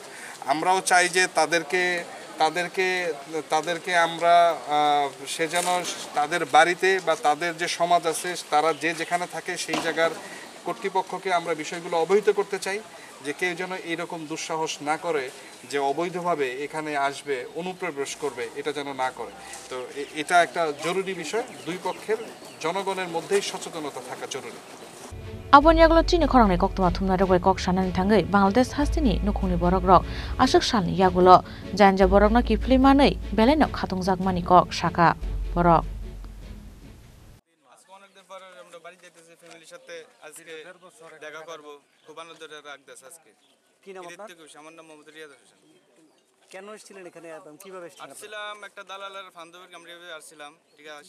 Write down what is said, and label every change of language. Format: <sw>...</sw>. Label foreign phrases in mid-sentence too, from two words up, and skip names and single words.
<bn>আমরাও চাই যে তাদেরকে আমরা সে যেন তাদের বাড়িতে বা তাদের যে সমাজ আছে, তারা যেখানে থাকে সেই জায়গার কর্তৃপক্ষকে আমরা বিষয়গুলো অবহিত করতে চাই, যে কেউ যেন এইরকম দুঃসাহস না করে যে অবৈধভাবে এখানে আসবে, অনুপ্রবেশ করবে, এটা যেন না করে। তো এটা একটা জরুরি বিষয়। দুই পক্ষের জনগণের মধ্যেই সচেতনতা থাকা জরুরি।</bn> <trp>Abon yaglot chini khorang nei koktoma thumna rogoi kok shanan thangai Bangladesh hastini nukhungni borok rok ashok salni yagulo janja borok no kifli manei beleno khatung jakmani kok shaka borok</trp> <bn>আজকে অনেকদিন পরে আমরা বাড়ি যেতেছি ফ্যামিলির সাথে, আজকে দেখা করব। খুব আনন্দের রাখতেছে আজকে। কি নাম আপনার? আমার নাম মোহাম্মদ রিয়াদ হোসেন। কেন এসেছিলেন এখানে এবং কিভাবে এসেছিলেন? আসছিলাম একটা দালালের ফান্দবের কামড়ে আসছিলাম, ঠিক আছে।</bn>